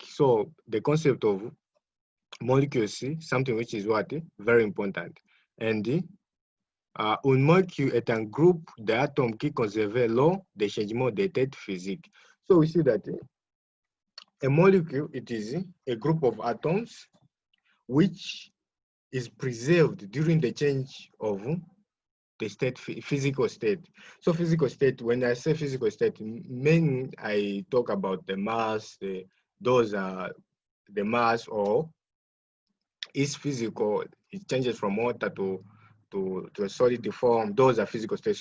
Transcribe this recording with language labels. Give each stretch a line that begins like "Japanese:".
English: So the concept of molecules, something which is what very important.
French: And une molécule est un groupe d'atomes qui conservent lors des changements d'état physique.
English: So we see that a molecule, it is a group of atoms which is preserved during the change of the state, physical state. So physical state, when I say physical state, mainly I talk about the mass, those are the mass, or is physical, it changes from water to a solid form. Those are physical states.